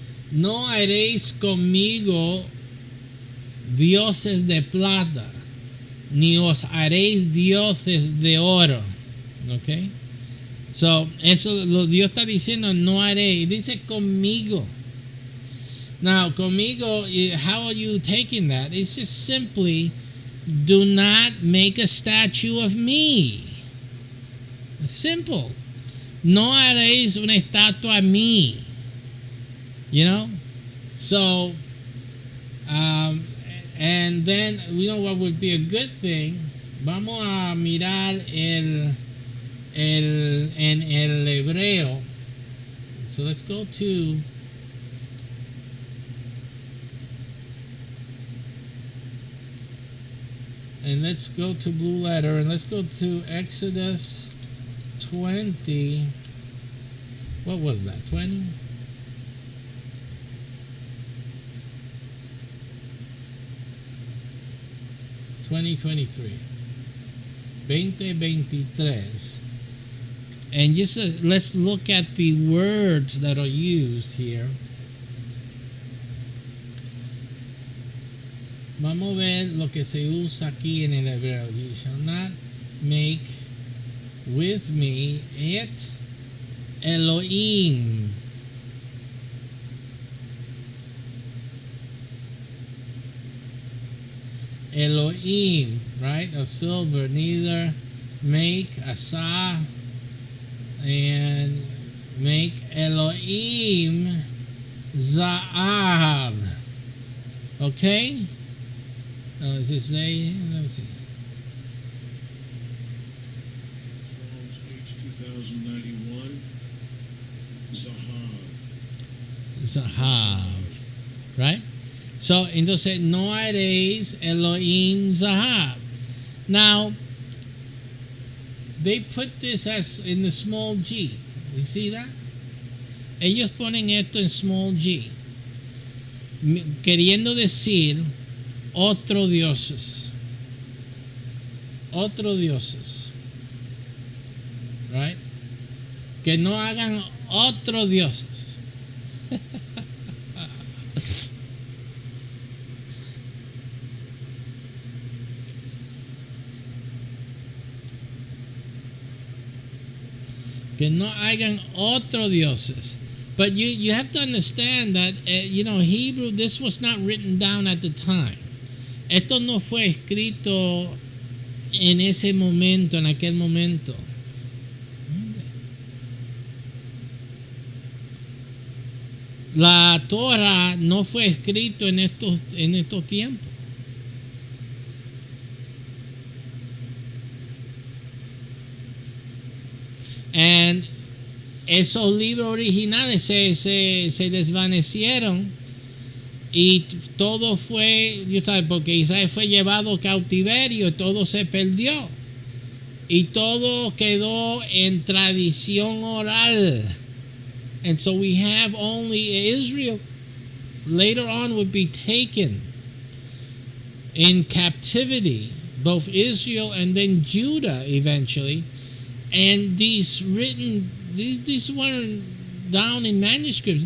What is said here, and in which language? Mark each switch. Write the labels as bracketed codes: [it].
[es] No haréis conmigo dioses de plata, ni os haréis dioses de oro. Okay? So, eso lo Dios está diciendo, no haréis. Dice conmigo. [en] Now, conmigo, how are you taking that? It's just simply, do not make a statue of me. Simple. [es] No haréis una estatua a mí. [en] You know? So, and then, you know what would be a good thing? [es] Vamos a mirar en el hebreo. [en] So let's go to Blue Letter, and let's go to Exodus 20. What was that? 20? (2023) 2023. And just let's look at the words that are used here. [es] Vamos a ver lo que se usa aquí en el hebreo. [en] You shall not make with me et Elohim. Elohim, right, of silver, neither make Asa and make Elohim Za'av. Okay? Does it say? Let me see. Page 2091. [es] Zahav. Right? So, entonces, no haréis Elohim Zahav. [en] Now, they put this as in the small g. You see that? [es] Ellos ponen esto en small g. Queriendo decir otro dioses. Otro dioses. Right? Que no hagan otro dioses. Que no hagan otro dioses. [en] But you have to understand that, Hebrew, this was not written down at the time. [es] Esto no fue escrito en ese momento, en aquel momento. La Torah no fue escrito en estos tiempos. And esos libros originales se desvanecieron y todo fue, porque Israel fue llevado cautiverio, todo se perdió y todo quedó en tradición oral. [en] And so we have only Israel later on would be taken in captivity, both Israel and then Judah eventually. And these weren't down in manuscripts.